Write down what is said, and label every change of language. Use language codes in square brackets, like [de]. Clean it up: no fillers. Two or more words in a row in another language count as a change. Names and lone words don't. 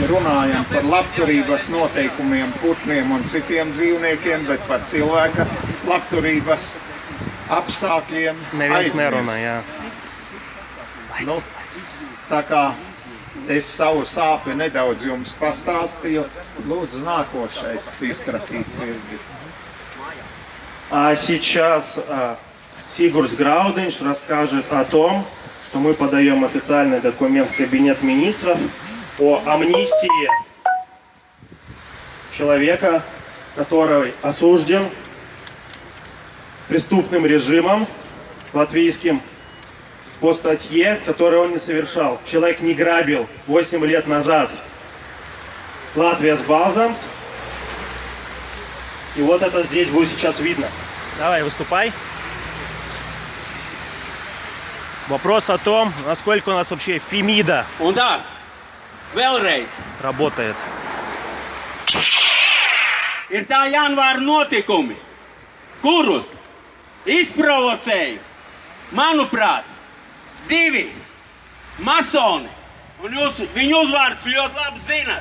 [lv] Runājam par labturības noteikumiem, putniem un citiem dzīvniekiem, bet par cilvēka labturības apstākļiem neviens nerunā, jā. Nu, tā kā es savu sāpi nedaudz jums pastāstīju, lūdzu nākošais izkratīts ir. [ru] А сейчас Сигурс Граудинш расскажет о том, что мы подаем официальный документ в Кабинет министров о амнистии человека, который осужден преступным режимом латвийским по статье, которую он не совершал. Человек не грабил 8 лет назад Латвия с Балзамс. И вот это здесь будет сейчас видно. Давай, выступай. Вопрос о том, насколько у нас вообще Фемида [lv] Un tā, vēlreiz, [ru] работает. [lv] ir tā janvāra notikumi, kurus izprovocēja, manuprāt, divi masoni, un jūs viņu uzvārdus ļoti labi zinat.